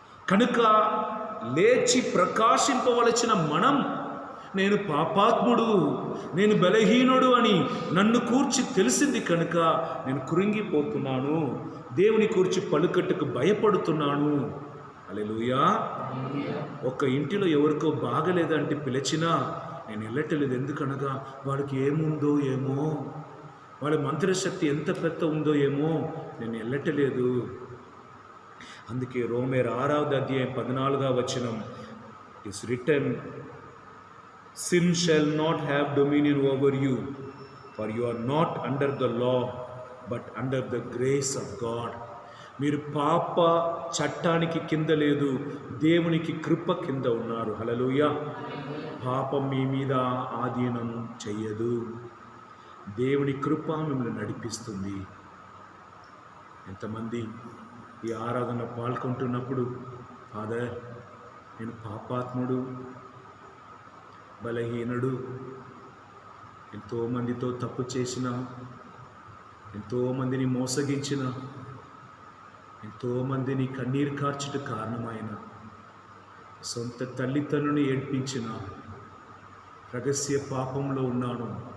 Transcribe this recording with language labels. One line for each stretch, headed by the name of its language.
Telugu: కనుక లేచి ప్రకాశింపవలసిన మనం, నేను పాపాత్ముడు, నేను బలహీనుడు అని నన్ను కూర్చి తెలిసింది కనుక నేను కృంగిపోతున్నాను, దేవుని కూర్చి పలుకట్టుకు భయపడుతున్నాను. హల్లెలూయా. ఒక ఇంటిలో ఎవరికో బాగలేదంటే పిలిచినా నేను వెళ్ళటలేదు. ఎందుకనగా వాడికి ఏముందో ఏమో, వాళ్ళ మంత్రశక్తి ఎంత పెద్ద ఉందో ఏమో నేను వెళ్ళటలేదు. అందుకే రోమేర్ 6వ అధ్యాయం 14వ వచనం
English: Is written, sin shall not have dominion over you, for you are not under the law but under the grace of God.
Telugu: మీరు పాప చట్టానికి కింద లేదు, దేవునికి కృప కింద ఉన్నారు. హల్లెలూయా. పాపం మీ మీద ఆధీనం చెయ్యదు, దేవుని కృప మిమ్మల్ని నడిపిస్తుంది. ఎంతమంది ఈ ఆరాధన పాల్గొంటున్నప్పుడు, ఫాదర్ నేను పాపాత్ముడు, బలహీనుడు, ఎంతోమందితో తప్పు చేసిన, ఎంతోమందిని మోసగించిన, ఎంతోమందిని కన్నీరు కార్చుట కారణమైన, సొంత తల్లిదండ్రుని ఏడ్పించిన, రహస్య పాపంలో ఉన్నాను,